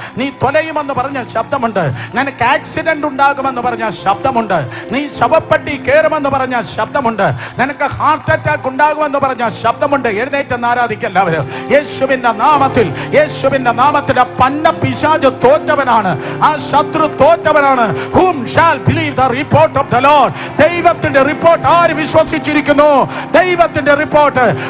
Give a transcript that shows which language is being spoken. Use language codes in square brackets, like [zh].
[ml] നീ തൊലയുമെന്ന് പറഞ്ഞ ശബ്ദമുണ്ട്. നിനക്ക് ആക്സിഡന്റ് ഉണ്ടാകുമെന്ന് പറഞ്ഞ ശബ്ദമുണ്ട്. നീ ശവപ്പെട്ടി കയറുമെന്ന് പറഞ്ഞ ശബ്ദമുണ്ട്. നിനക്ക് ഹാർട്ട് അറ്റാക്ക് ഉണ്ടാകുമെന്ന് പറഞ്ഞ ശബ്ദമുണ്ട്. എഴുന്നേറ്റ് ആരാധിക്കെല്ലാവരും യേശുവിന്റെ നാമത്തിൽ. യേശുവിന്റെ നാമത്തിൽ പന്ന പിശാച് തോറ്റവനാണ്, ആ ശത്രു തോറ്റവനാണ്. [en] Whom shall believe the report of the Lord? [ml] ദൈവത്തിന്റെ റിപ്പോർട്ട് ആര് വിശ്വസിച്ചിരിക്കുന്നു? ദൈവത്തിന്റെ റിപ്പോർട്ട്.